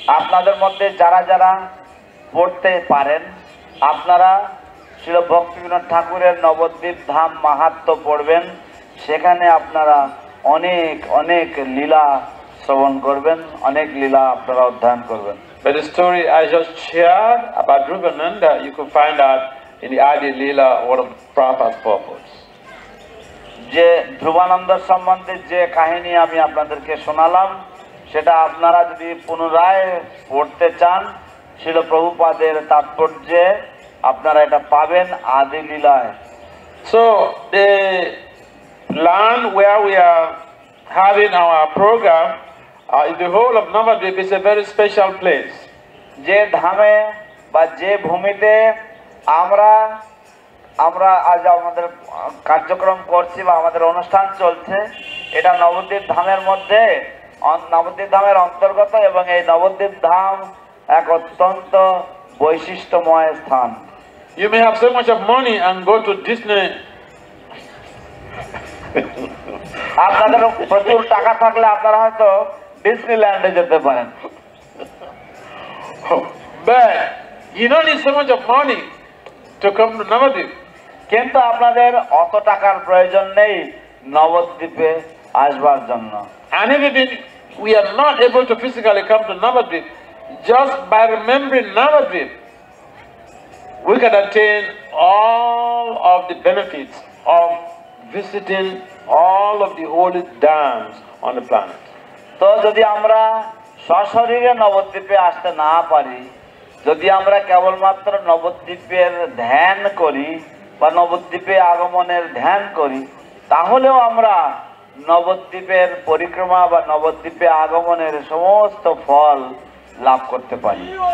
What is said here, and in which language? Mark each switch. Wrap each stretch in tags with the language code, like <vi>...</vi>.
<bn>আপনাদের মধ্যে যারা যারা পড়তে পারেন, আপনারা শ্রীল ভক্তিবিনোদ ঠাকুরের নবদ্বীপ ধাম মাহাত্ম্য পড়বেন, সেখানে আপনারা অনেক অনেক লীলা শ্রবণ করবেন, অনেক লীলা আপনারা অধ্যয়ন করবেন।</bn> <en>But the story I just shared about Dhruvananda, you can find out in the Adi Leela, one of Prabhupada's purpose.</en> <bn>যে ধ্রুবানন্দ সম্বন্ধে যে কাহিনী আমি আপনাদেরকে শোনালাম, সেটা আপনারা যদি পুনরায় পড়তে চান, শ্রীল প্রভুপাদের তাৎপর্যে আপনারা এটা পাবেন আদি লীলায়।</bn> <en>So the land where we are having our program, in the whole of Navadvip, is a very special place.</en> <bn>যে ধামে বা যে ভূমিতে আমরা আজ আমাদের কার্যক্রম করছি বা আমাদের অনুষ্ঠান চলছে, এটা নবদ্বীপ ধামের মধ্যে, নবদ্বীপ ধামের অন্তর্গত, এবং এই নবদ্বীপ ধাম এক অত্যন্ত বৈশিষ্ট্যময় স্থান।</bn> <en>You may have so much of money and go to Disney.</en> <bn>আপনাদের প্রচুর টাকা থাকলে আপনারা হয়তো ডিজনিল্যান্ডে যেতে পারেন।</bn> <en>But you don't need so much of money to come to Navadvip.</en> <bn>কিন্তু আপনাদের অত টাকার প্রয়োজন নেই নবদ্বীপে আসবার জন্য।</bn> <en>And even we are not able to physically come to Navadvip, just by remembering Navadvip, we can attain all of the benefits of visiting all of the holy dams on the planet.</en> <bn>তো যদি আমরা সশরীরে নবদ্বীপে আসতে না পারি, যদি আমরা কেবলমাত্র নবদ্বীপের ধ্যান করি বা নবদ্বীপে আগমনের ধ্যান করি, তাহলেও আমরা নবদ্বীপের পরিক্রমা বা নবদ্বীপে আগমনের সমস্ত ফল লাভ করতে পারি।</bn>